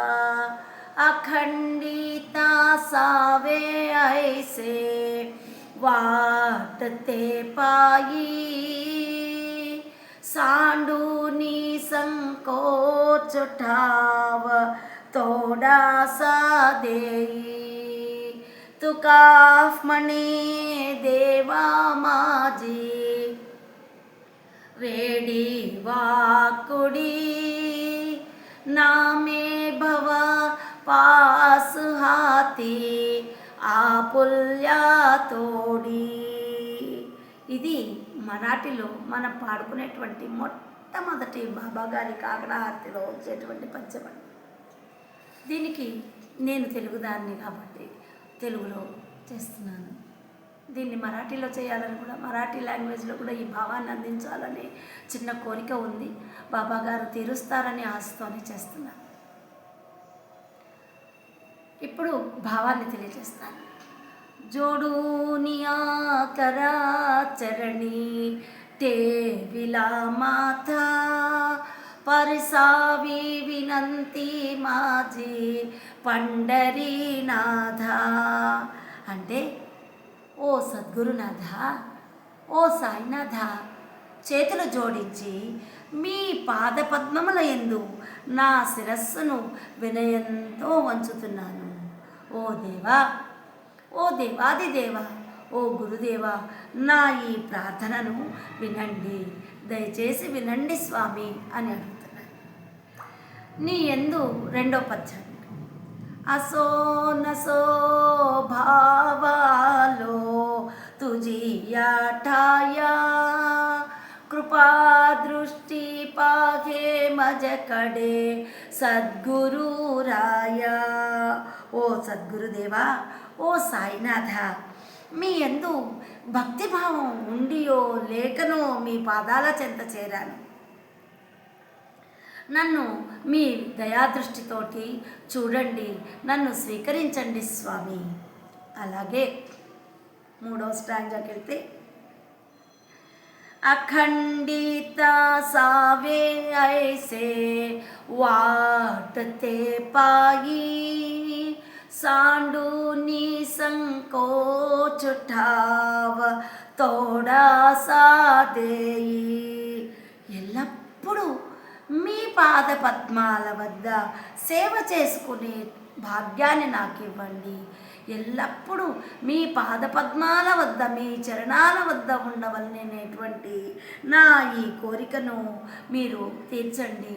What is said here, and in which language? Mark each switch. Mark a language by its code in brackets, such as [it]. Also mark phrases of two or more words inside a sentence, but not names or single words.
[mr] अखंडिता सावे ऐसे वाटते पायी सांडूनी संकोच ठाव तोडा सा देई तुकाफ म्हणे देवा माझी वेडी वाकुडी नामे भव पास हाती आपुल्या तोडी. [te] ఇది మరాఠీలో మనం పాడుకునేటువంటి మొట్టమొదటి బాబాగారి కాకడా హారతిలో వచ్చేటువంటి పద్యం. దీనికి నేను తెలుగుదాన్ని కాబట్టి తెలుగులో చేస్తున్నాను. దీన్ని మరాఠీలో చేయాలని కూడా, మరాఠీ లాంగ్వేజ్లో కూడా ఈ భావాన్ని అందించాలని చిన్న కోరిక ఉంది. బాబాగారు తీరుస్తారని ఆశతోనే చేస్తున్నాను. ఇప్పుడు భావాన్ని తెలియజేస్తాను. [mr] जोडूनिया कराचरणी टेविला माथा परसावी विनंती माझी पंढरीनाथा. [te] అంటే ఓ సద్గురునాథ, ఓ సాయినాథ, చేతులు జోడించి మీ పాదపద్మముల యందు నా శిరస్సును వినయంతో వంచుతున్నాను. ఓ దేవా, ఓ దేవాదిదేవ, ఓ గురుదేవా, నా ఈ ప్రార్థనను వినండి, దయచేసి వినండి స్వామి అని అడుగుతున్నాను. నీ యందు రెండో పద్యం. [mr] असो नसो भावालो तुझी ठाया कृपा दृष्टी पाहे मजकडे सद्गुरु राया. [te] ఓ సద్గురుదేవా, ఓ సాయినాథ, మీ యందు భక్తిభావం ఉండియో లేకనో మీ పాదాల చెంత చేరాను. నన్ను మీ దయాదృష్టితోటి చూడండి, నన్ను స్వీకరించండి స్వామి. అలాగే మూడవ స్టాంజాకి వెళ్తే, [mr] अखंडित सावे ऐसे वाटते पायी सांडूनी संकोच ठाव तोडा सा देई. [te] ఎల్లప్పుడూ మీ పాద పద్మాల వద్ద సేవ చేసుకునే భాగ్యాన్ని నాకు ఇవ్వండి. ఎల్లప్పుడూ మీ పాదపద్మాల వద్ద, మీ చరణాల వద్ద ఉండవలనేటువంటి నా ఈ కోరికను మీరు తీర్చండి.